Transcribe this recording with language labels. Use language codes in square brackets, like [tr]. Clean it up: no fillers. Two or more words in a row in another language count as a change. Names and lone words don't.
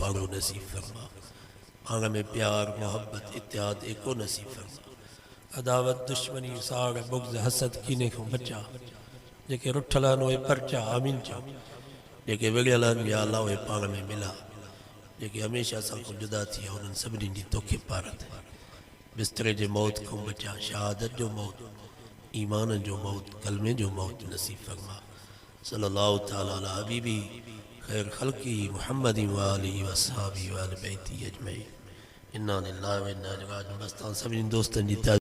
[sd] पाड़ो नसीब फरमा, पाण में प्यार मोहब्बत इत्याद एको नसीब फरमा, अदावत दुश्मनी साड़ बुग़्ज़ हसद कीने को बचा, जेके रुठल आहिनि उहे परचा आमीन चओ, जेके विढ़ियल आहिनि या अल्लाह उहे पाण में मिला, जेके हमेशह असां खां जुदा थी विया उन्हनि सभिनीनि जी तोखे पारत, बिस्तरे जे मौत खां बचा, शहादत जो मौत, ईमान जो मौत, कलमे जो मौत नसीब फरमा। [ar] صلى الله تعالى على حبيبي خير خلقي محمد وآله وأصحابه وأهل بيته أجمعين. إنا لله وإنا إليه راجعون. [sd] बस तव्हां सभिनी दोस्तनि जी